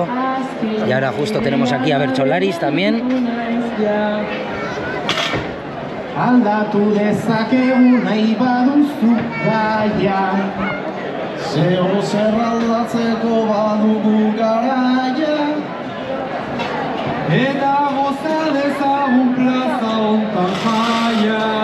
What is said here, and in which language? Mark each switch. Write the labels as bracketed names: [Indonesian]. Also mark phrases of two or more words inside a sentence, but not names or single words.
[Spanish] Y ahora justo tenemos aquí a Bertsolaris también. [Basque] Aldatu dezakegu nahi baduzu gaia, zeo zer aldatzeko badugu garaia, eta goza dezagun plaza hontan jaia.